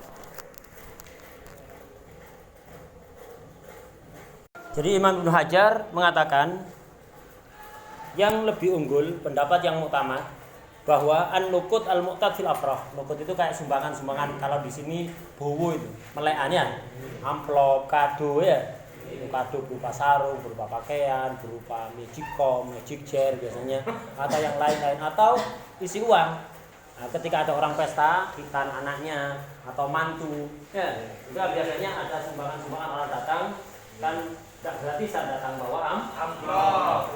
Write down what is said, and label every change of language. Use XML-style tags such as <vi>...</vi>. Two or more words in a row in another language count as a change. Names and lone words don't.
<id>Jadi Imam Ibnu Hajar mengatakan yang lebih unggul pendapat yang muktamad bahwa</id> <ar>النقوط المعتاد في الأفراح.</ar> <id>Nukut itu kayak sumbangan-sumbangan, kalau di sini bowo itu, melekannya, amplop, kado ya. Kado berupa sarung, berupa pakaian, berupa</id> <en>magic comb, magic jar</en> <id>biasanya, atau yang lain-lain, atau isi uang. Nah, ketika ada orang pesta, hitan anaknya atau mantu, ya, juga biasanya ada sumbangan-sumbangan orang datang, kan tidak gratis datang bawa amplop.</id>